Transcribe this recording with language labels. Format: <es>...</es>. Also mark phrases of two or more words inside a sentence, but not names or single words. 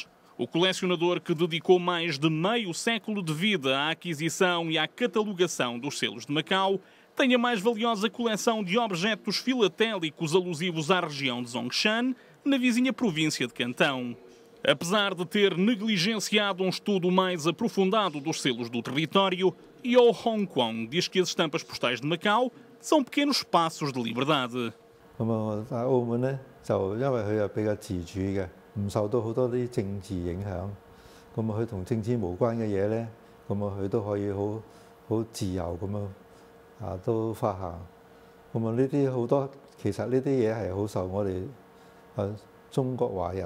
<pt>O colecionador que dedicou mais de meio século de vida à aquisição e à catalogação dos selos de Macau tem a mais valiosa coleção de objetos filatélicos alusivos à região de Zhongshan, na vizinha província de Cantão. Apesar de ter negligenciado um estudo mais aprofundado dos selos do território, Yo Hong Kwong diz que as estampas postais de Macau são pequenos passos de liberdade.</pt> <yue>澳門呢，就因為佢係比較自主嘅，唔受到好多啲政治影響。咁佢同政治無關嘅嘢呢，佢都可以好自由咁都發行。呢啲好多其實呢啲嘢係好受我哋中國華人。</yue>